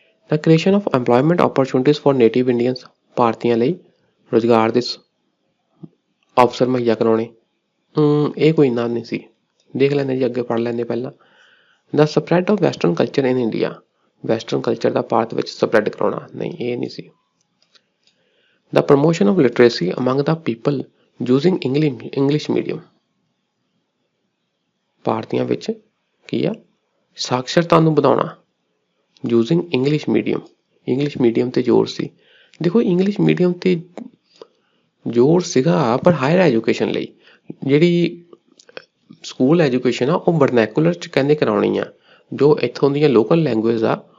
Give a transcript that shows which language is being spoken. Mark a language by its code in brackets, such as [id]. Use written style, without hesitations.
[en] The creation of employment opportunities for native Indians। [pa] ਭਾਰਤੀਆਂ ਲਈ ਰੁਜ਼ਗਾਰ ਦੇ ਅਵਸਰ ਮੁਹੱਈਆ ਕਰਾਉਣੇ। ਇਹ ਕੋਈ ਇੰਨਾ ਨਹੀਂ ਸੀ। ਦੇਖ ਲੈਂਦੇ ਜੀ, ਅੱਗੇ ਪੜ੍ਹ ਲੈਂਦੇ ਪਹਿਲਾਂ। [en] The spread of western culture in India। [pa] Western culture ਦਾ ਭਾਰਤ ਵਿੱਚ ਸਪਰੈਡ ਕਰਾਉਣਾ, ਨਹੀਂ ਇਹ ਨਹੀਂ ਸੀ। [en] The promotion of literacy among the people using English medium। [pa] ਭਾਰਤੀਆਂ ਵਿੱਚ ਕੀ ਆ? ਸਾਖਰਤਾ ਨੂੰ ਵਧਾਉਣਾ [en] using English medium [pa] ਤੇ ਜ਼ੋਰ ਸੀ। ਦੇਖੋ ਇੰਗਲਿਸ਼ ਮੀਡੀਅਮ ਤੇ ਜ਼ੋਰ ਸੀਗਾ, ਪਰ ਹਾਇਰ ਐਜੂਕੇਸ਼ਨ ਲਈ ਜਿਹੜੀ ਸਕੂਲ ਐਜੂਕੇਸ਼ਨ ਆ ਉਹ ਵਰਨੈਕੂਲਰ 'ਚ ਕਹਿੰਦੇ ਕਰਾਉਣੀ ਆ। ਜੋ ਇੱਥੋਂ ਦੀਆਂ ਲੋਕਲ ਲੈਂਗੁਏਜ ਆ